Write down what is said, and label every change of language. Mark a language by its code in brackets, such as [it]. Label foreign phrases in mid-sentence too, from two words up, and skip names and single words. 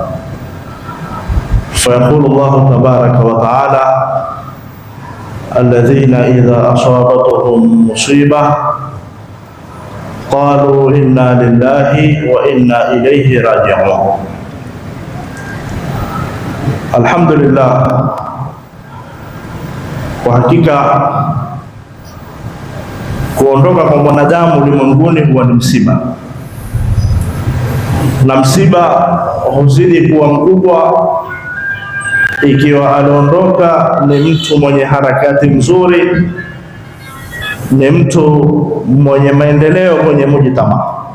[ar] فيقول الله تبارك وتعالى: الذين إذا أصابتهم مصيبة قالوا إنا لله وإنا إليه راجعون. [sw] Alhamdulillah, kwa hakika kuondoka kwa mwanadamu ulimwenguni huwa ni msiba, na msiba huzidi kuwa mkubwa ikiwa aliondoka ni mtu mwenye harakati nzuri, ni mtu mwenye maendeleo kwenye mujtama.